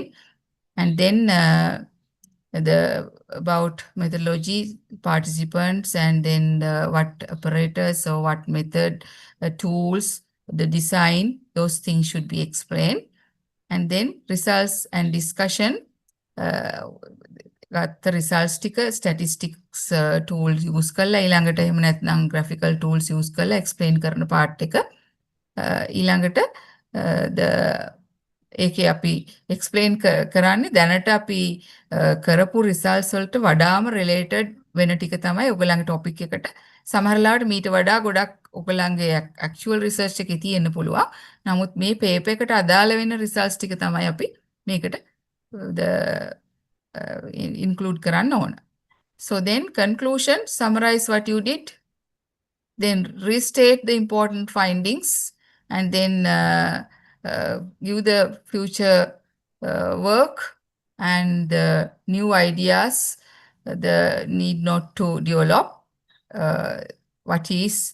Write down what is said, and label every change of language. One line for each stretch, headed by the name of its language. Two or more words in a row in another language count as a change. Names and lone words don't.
English: And then about methodology, participants, and then what apparatus or what method, tools, the design, those things should be explained. And then results and discussion. Got the results
Sinhala: ටික
English: statistics tools use
Sinhala: කරලා ඊළඟට එහෙම නැත්නම්
English: graphical tools use
Sinhala: කරලා explain කරන part එක ඊළඟට the ඒකේ අපි explain කරන්නේ දැනට අපි කරපු results වලට වඩාම related වෙන ටික තමයි ඔයගොල්ලන්ගේ topic එකට සමහරලාට මීට වඩා ගොඩක් ඔයගොල්ලන්ගේ
English: actual research
Sinhala: එකේ තියෙන්න පුළුවන්. නමුත් මේ paper එකට අදාළ වෙන results ටික තමයි අපි මේකට
English: the include
Sinhala: කරන්න ඕන.
English: So then conclusion, summarize what you did, then restate the important findings, and then give the future work and the new ideas, the need not to develop, what is